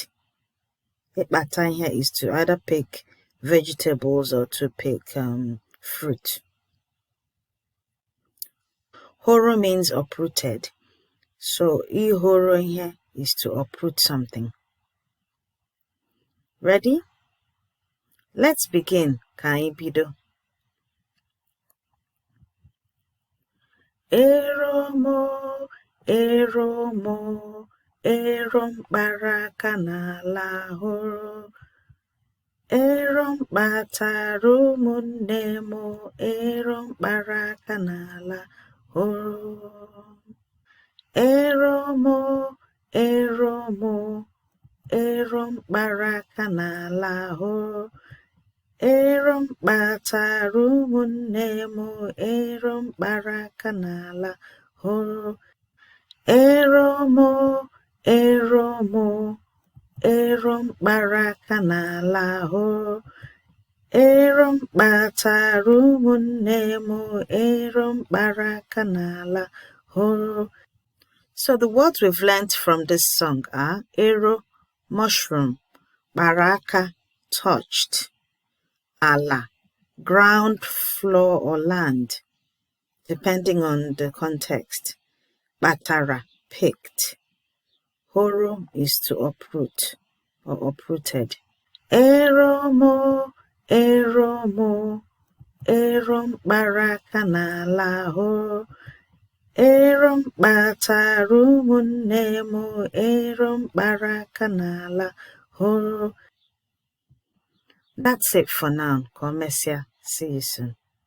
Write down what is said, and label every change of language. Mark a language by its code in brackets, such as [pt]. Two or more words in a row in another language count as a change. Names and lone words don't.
[en] Bata here is to either pick vegetables or to pick fruit. Horo means uprooted. So ihoro here is to uproot something. Ready? Let's begin. [ig] Kaibido. Eromo, eromo, erom baraka n'ala horo. Erom bataru munemo, erom baraka n'ala horo. Eromo, eromo, erom baraka n'ala horo. Erom bataru munemo, erom baraka n'ala horo. Eromo, eromo, erom baraka n'ala horo. Erom bataru munemo, erom baraka n'ala horo. [en] So the words we've learnt from this song are ero, mushroom, baraka, touched, ala, ground, floor or land, depending on the context. Batara, picked. Horo is to uproot or uprooted. [ig] Eromo, eromo, erom baraka n'ala horo. Erom bataru munemo, erom baraka n'ala horo. [en] That's it for now. Komesia. See you soon.